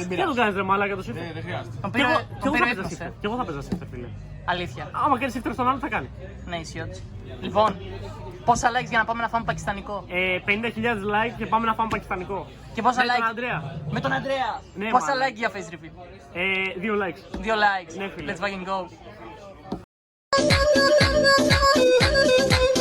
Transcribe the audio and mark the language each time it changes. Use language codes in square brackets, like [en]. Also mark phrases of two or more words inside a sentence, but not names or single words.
[el] Τι να τον κάνεις ρε μάλακα το Shifter. Δεν χρειάζεται. Τον Κι πήρε εγώ ο θα ίδιος, παίζα Shifter. Κι εγώ θα παίζα Shifter, φίλε. Αλήθεια. Άμα κάνεις Shifter στον άλλο θα κάνει. Ναι, ισιότης. Λοιπόν, πόσα likes για να πάμε να φάμε πακιστανικό. 50.000 like και πάμε να φάμε πακιστανικό. Και πόσα Με τον like. Αντρέα. Με τον Αντρέα. Ναι, Πόσα μάλλον. like για [en] face reveal. [el] 2 likes. 2 likes. Ναι, φίλε. [en] Let's fucking go.